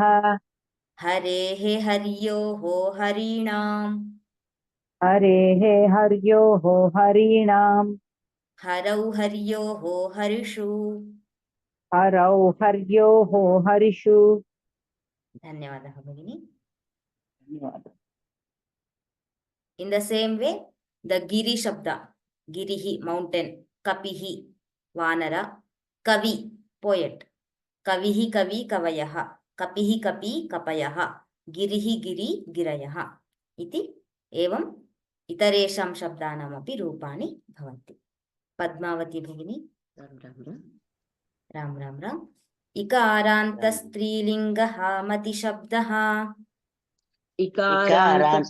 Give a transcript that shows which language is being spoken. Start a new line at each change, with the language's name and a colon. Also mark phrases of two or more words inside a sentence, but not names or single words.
Sanskrit: हरेः हर्योः हरीणाम् हरेः हर्योः हरीणां हरौ हर्योः हरिषु हरौ हर्योः हरिषु। धन्यवादः भगिनी. धन्यवादः.
English: In the same way, the
Sanskrit: गिरिशब्दः, गिरिः,
English: mountain,
Sanskrit: कपिः, वानर, कवि, poet, कविः, कवि, कवयः, कपिः, कपि, कपयः, गिरिः, गिरि, गिरयः. इति एवम् इतरेषां शब्दानामपि रूपाणि भवन्ति. Padmavati Bhagini. Ram Ram Ram. इकारान्तः स्त्रीलिङ्गः मतिशब्दः. इकारान्त